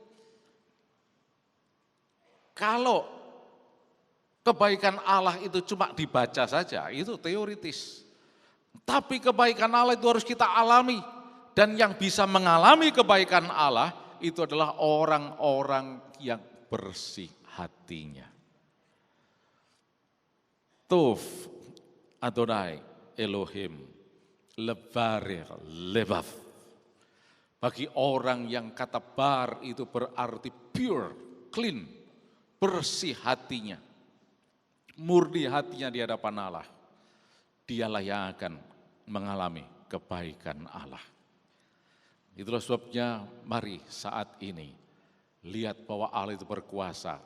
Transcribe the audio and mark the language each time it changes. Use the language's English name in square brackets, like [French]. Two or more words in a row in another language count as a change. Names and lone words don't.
[Indonesian] Kalau kebaikan Allah itu cuma dibaca saja, itu teoritis. Tapi kebaikan Allah itu harus kita alami. Dan yang bisa mengalami kebaikan Allah itu adalah orang-orang yang bersih hatinya. [Hebrew] טוב אדוני אלוהים לברי לבב. [Indonesian] Bagi orang yang kata bar itu berarti [English] pure, clean, [Indonesian] bersih hatinya. Murni hatinya di hadapan Allah. Dialah yang akan mengalami kebaikan Allah. Itulah sebabnya mari saat ini lihat bahwa Allah itu berkuasa.